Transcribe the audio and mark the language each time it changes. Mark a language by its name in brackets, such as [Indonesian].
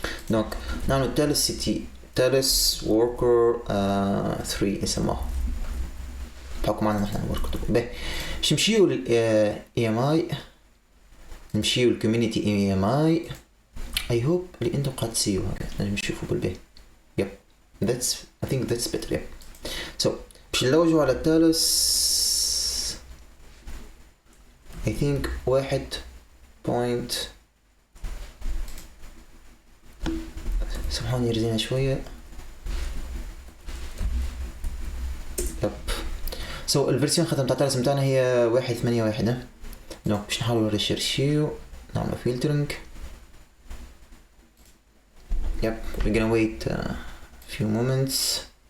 [Arabic] دونك نعمل تالس سي تي تالس وركر 3 نسموه بحكم معنا نحن وركر. باهي باش نمشيو لل اي ام اي نمشيو للكوميونيتي اي ام اي. اي هوب اللي انتم قاعد تسيو هكا نجم نشوفوا بالباهي. [English] Yep that's I think that's better. [Arabic] يب so باش نلوجو على التالس I think 1 سامحوني رزينا شوية. يب سو الفيرسيون خدمت تاع التالس متاعنا هي 1.8.1. دونك باش نحاولوا نريشيرشيو نعملوا فلترنج. [English] Yep we're gonna wait a few moments.